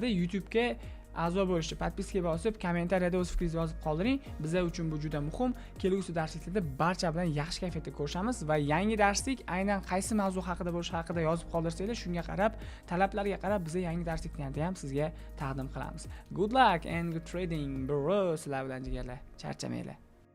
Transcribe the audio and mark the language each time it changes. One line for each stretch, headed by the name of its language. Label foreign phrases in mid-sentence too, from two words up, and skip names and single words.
Uzbek: YouTube ga a'zo bo'lishni, podpiska bosib, kommentariyada o'z fikringizni yozib qoldiring. Bizlar uchun bu juda muhim. Kelgusi darsliklarda barcha bilan yaxshi kayfiyatda ko'rishamiz va yangi darslik aynan qaysi mavzu haqida bo'lishi haqida yozib qoldirsanglar, shunga qarab, talablarga qarab biz yangi darsliklarni ham sizga taqdim qilamiz.
English: Good luck and good trading, bro.
Uzbek: Sizlar bilan jigarlar. Charchamanglar.